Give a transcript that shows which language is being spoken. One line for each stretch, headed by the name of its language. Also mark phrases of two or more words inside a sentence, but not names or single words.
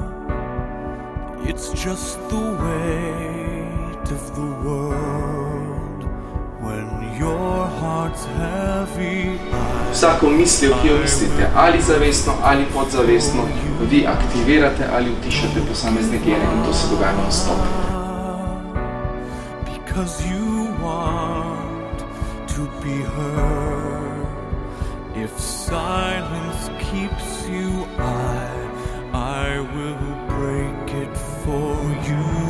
English: It's just the weight of the world when your heart's heavy.
Slovenian: Vsako mislijo, ki jo mislite, ali zavestno ali podzavestno, vi aktivirate ali utišate posamezne gene in to se dogaja non-stop.
English: Because you want to be heard. If silence keeps you, I will break it for you.